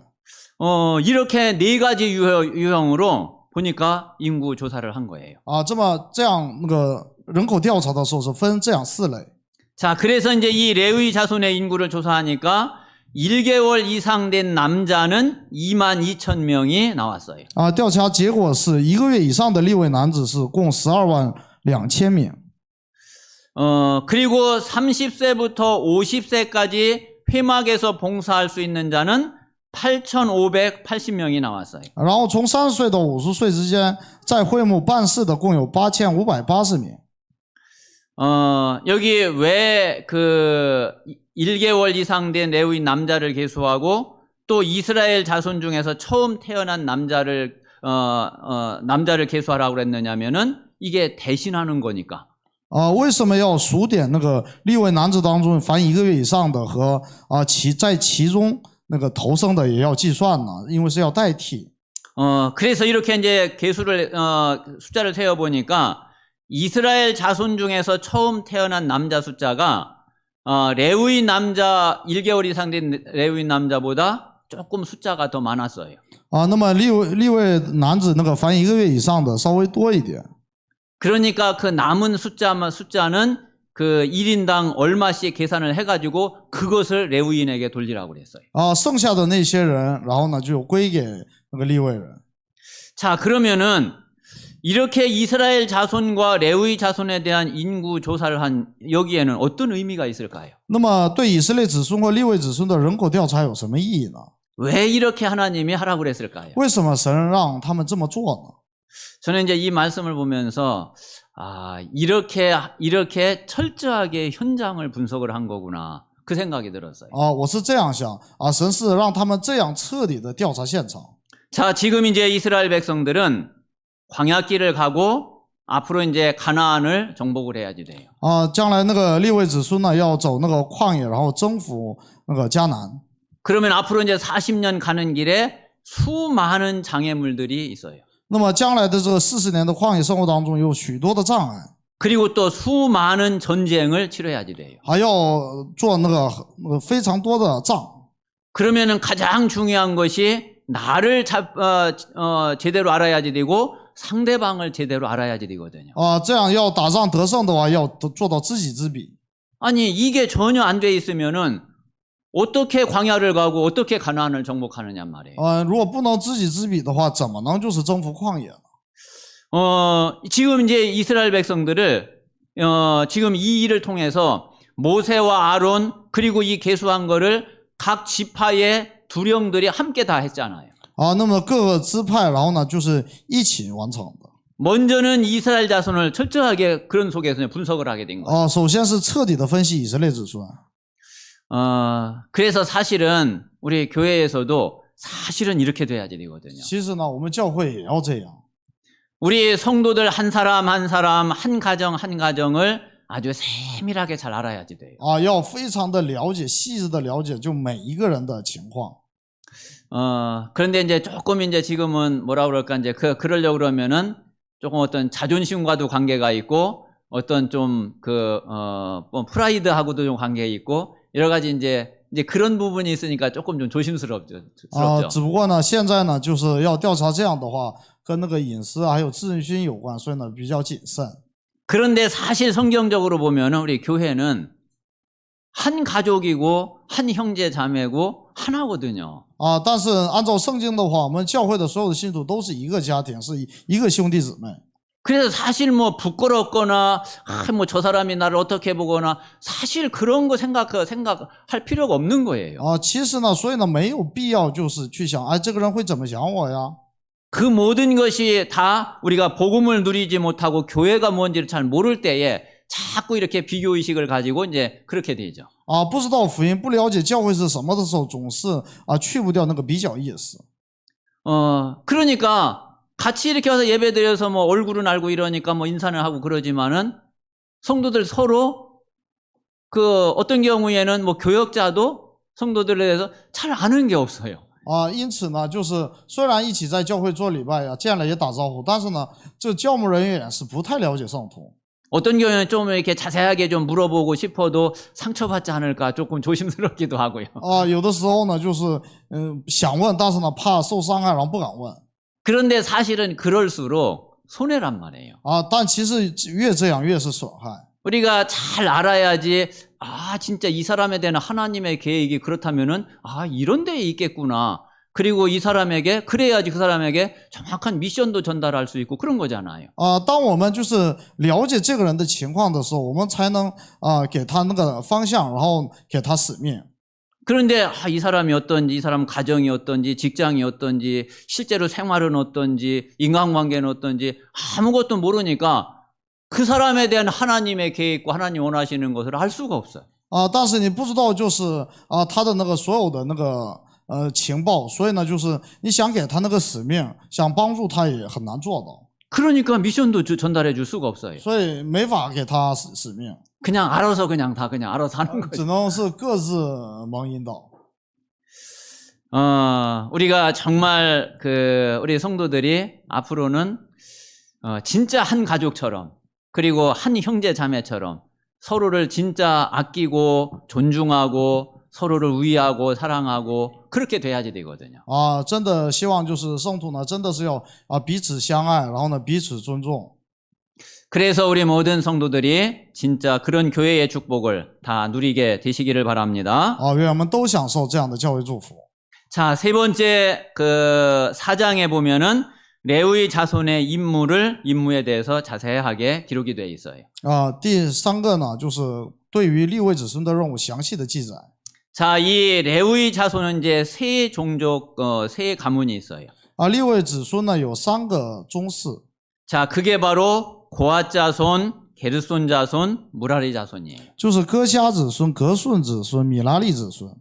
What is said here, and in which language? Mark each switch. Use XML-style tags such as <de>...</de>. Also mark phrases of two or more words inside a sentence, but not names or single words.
<ko>이렇게 네 가지 유형으로 보니까 인구 조사를 한 거예요.</ko> <zh>这样人口调查的时候是分这样4类。</zh> <ko>자, 그래서 이제 이 레위 자손의 인구를 조사하니까 1개월 이상 된 남자는 22,000명이 나왔어요.</ko> <zh>调查结果是1个月以上的利未男子是共122000名。</zh> <ko>그리고 30세부터 50세까지 회막에서 봉사할 수 있는 자는 8,580명이 나왔어요.</ko> <zh>然后从30岁到50岁之间在会幕办事的共有8580名。</zh> <ko>여기 왜 1개월 이상 된 레위 남자를 계수하고 또 이스라엘 자손 중에서 처음 태어난 남자를 계수하라고 그랬느냐면은 이게 대신하는 거니까.</ko> <zh>为什么要数点利未男子当中凡1个月以上的和在其中头生的也要计算呢？因为是要代替。</zh> <ko>그래서 이렇게 이제 숫자를 세어 보니까 이스라엘 자손 중에서 처음 태어난 남자 숫자가 레위 남자 1개월 이상 된 레위 남자보다 조금 숫자가 더 많았어요.</ko> <zh>那么利未男子凡1个月以上的稍微多一点。</zh> <ko>그러니까 그 남은 숫자는 그 1인당 얼마씩 계산을 해가지고 그것을 레위인에게 돌리라고 그랬어요.</ko> <zh>剩下的那些人，然后呢就归给利未人。</zh> <ko>자, 그러면은 이렇게 이스라엘 자손과 레위 자손에 대한 인구 조사를 한 여기에는 어떤 의미가 있을까요?</ko> <zh>那么对以色列子孙和利未子孙的人口调查有什么意义呢？</zh> <ko>왜 이렇게 하나님이 하라고 그랬을까요?</ko> <zh>为什么神让他们这么做呢？</zh> <ko>저는 이제 이 말씀을 보면서 이렇게 철저하게 현장을 분석을 한 거구나 그 생각이 들었어요.</ko> <zh>我是这样想神是让他们这样彻底的调查现场。</zh> <ko>자, 지금 이제 이스라엘 백성들은 광야길을 가고 앞으로 이제 가나안을 정복을 해야지 돼요.</ko> <zh>将来利未子孙呢要走旷野，然后征服迦南。</zh> <ko>그러면 앞으로 이제 40년 가는 길에 수많은 장애물들이 있어요.</ko> <zh>那么将来的40年的旷野生活当中有许多的障碍，</zh> <ko>그리고 또 수많은 전쟁을 치러야지 돼요.</ko> <zh>还要做非常多的仗。</zh> <ko>그러면은 가장 중요한 것이 나를 제대로 알아야지 되고 상대방을 제대로 알아야지 되거든요.</ko> <zh>这样要打仗得胜的话，要做到知己知彼。</zh> <ko>아니 이게 전혀 안 돼 있으면은 어떻게 광야를 가고 어떻게 가나안을 정복하느냐 말이에요.</ko> <zh>如果不能知己知彼的话，怎么能就是征服旷野呢？</zh> <ko>지금 이제 이스라엘 백성들을 지금 이 일을 통해서 모세와 아론 그리고 이 계수한 거를 각 지파의 두령들이 함께 다 했잖아요.</ko> <zh>那么各个支派，然后呢就是一起完成的。</zh> <ko>먼저는 이스라엘 자손을 철저하게 그런 속에서 분석을 하게 된 거예요.</ko> <zh>首先是彻底的分析以色列子孙。</zh> <ko>그래서 사실은 우리 교회에서도 사실은 이렇게 돼야지 되거든요.</ko> <zh>其实呢，我们教会也要这样。</zh> <ko>우리 성도들 한 사람 한 사람 한 가정 한 가정을 아주 세밀하게 잘 알아야지 돼요.</ko> <zh>要非常的了解，细致的了解就每一个人的情况。</zh> <ko>그런데 이제 조금 이제 지금은 뭐라 그럴까 이제 그러려고 그러면은 조금 어떤 자존심과도 관계가 있고 어떤 좀 뭐 프라이드하고도 좀 관계가 있고 여러 가지 이제 그런 부분이 있으니까 조금 좀 조심스럽죠.</ko> <zh>只不过呢，现在呢，就是要调查这样的话，跟那个隐私还有自尊心有关，所以呢比较谨慎。</zh> <ko>그런데 사실 성경적으로 보면은 우리 교회는 한 가족이고 한 형제 자매고 하나거든요.</ko> <zh>但是按照圣经的话，我们教会的所有的信徒都是一个家庭，是一个兄弟姊妹。</zh> <ko>그래서 사실 뭐 부끄럽거나 뭐 저 사람이 나를 어떻게 보거나 사실 그런 거 생각할 필요가 없는 거예요.</ko> <zh>其实呢，所以呢没有必要就是去想，哎，这个人会怎么想我呀？</zh> <ko>그 모든 것이 다 우리가 복음을 누리지 못하고 교회가 뭔지를 잘 모를 때에 자꾸 이렇게 비교의식을 가지고 이제 그렇게 되죠.</ko> <zh>不知道福音，不了解教会是什么的时候，总是去不掉那个比较意识。</zh> <ko>그러니까 같이 이렇게 와서 예배 드려서 뭐 얼굴은 알고 이러니까 뭐 인사는 하고 그러지만은 성도들 서로 그 어떤 경우에는 뭐 교역자도 성도들에 대해서 잘 아는 게 없어요.</ko> <zh>因此呢，就是虽然一起在教会做礼拜呀，见了也打招呼，但是呢，这教牧人员是不太了解圣徒。</zh> <ko>어떤 경우에는 좀 이렇게 자세하게 좀 물어보고 싶어도 상처받지 않을까 조금 조심스럽기도 하고요.</ko> <zh>有的时候呢，就是想问，但是呢，怕受伤害，然后不敢问。</zh> <ko>그런데 사실은 그럴수록 손해란 말이에요.</ko> <zh>但其实越这样越是损害。</zh> <ko>우리가 잘 알아야지. 진짜 이 사람에 대한 하나님의 계획이 그렇다면은 이런 데에 있겠구나. 그리고 이 사람에게 그래야지 그 사람에게 정확한 미션도 전달할 수 있고 그런 거잖아요.</ko> <zh>当我们就是了解这个人的情况的时候，我们才能给他那个方向，然后给他使命。</zh> <ko>그런데 이 사람이 어떤지, 이 사람 가정이 어떤지, 직장이 어떤지, 실제로 생활은 어떤지, 인간관계는 어떤지 아무것도 모르니까 그 사람에 대한 하나님의 계획과 하나님 원하시는 것을 알 수가 없어요.</ko> <zh>但是你不知道就是他的那个所有的那个情报，所以呢，就是你想给他那个使命，想帮助他也很难做到。</zh> <ko>그러니까 미션도 전달해 줄 수가 없어요.</ko> <zh>所以没法给他使命。</zh> <ko>그냥 알아서 그냥 알아서 하는 거죠.</ko> <zh>只能是各自蒙引导。</zh> <ko>우리가 정말 우리 성도들이 앞으로는 진짜 한 가족처럼 그리고 한 형제 자매처럼 서로를 진짜 아끼고 존중하고 서로를 위하고 사랑하고 그렇게 돼야지 되거든요.</ko> <zh>真的希望就是圣徒呢，真的是要彼此相爱，然后呢彼此尊重。</zh> <ko>그래서 우리 모든 성도들이 진짜 그런 교회의 축복을 다 누리게 되시기를 바랍니다.</ko> <zh>愿我们都享受这样的教会祝福。</zh> <ko>자, 세 번째 4장에 보면은 레위 자손의 임무에 대해서 자세하게 기록이 되어 있어요.</ko> <zh>第三个呢，就是对于利未子孙的任务详细的记载。</zh> <ko>자, 이 레위 자손은 이제 세 종족, 세 가문이 있어요.</ko> <zh>利未子孙呢有3个宗室。</zh> <ko>자, 그게 바로 고앗 자손, 게르손 자손, 무라리 자손이에요.</ko> <zh>就是哥辖子孙、格顺子孙、米拉利子孙。</zh>